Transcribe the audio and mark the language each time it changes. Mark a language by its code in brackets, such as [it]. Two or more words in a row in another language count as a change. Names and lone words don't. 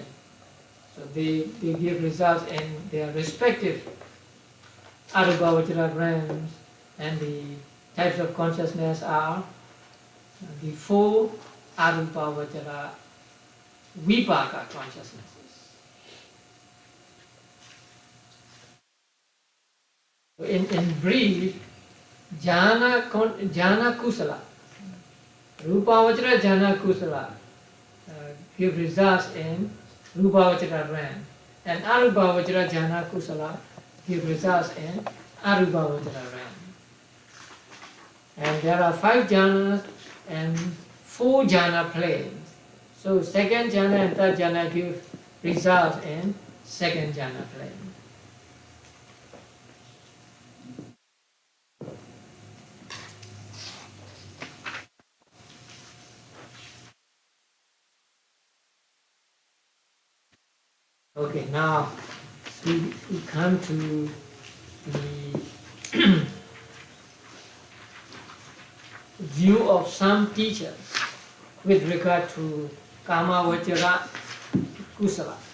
[en] So they give results in their respective Arubhavachara realms, and the types of consciousness are the four [pi] Arubhavachara Vipaka [en] consciousnesses. So in brief, [pi] jhana kusala, Rupavachara jhana kusala [en] give results in Rupavachara realm, and [pi] Arubhavachara jhana kusala [en] give results in Arubhavachara realm. And there are 5 jhanas and 4 jhana planes. So second jhana and third jhana give results in second jhana plane. Okay, now we come to the view of some teachers with regard to [pi] Kamavachara Kusala.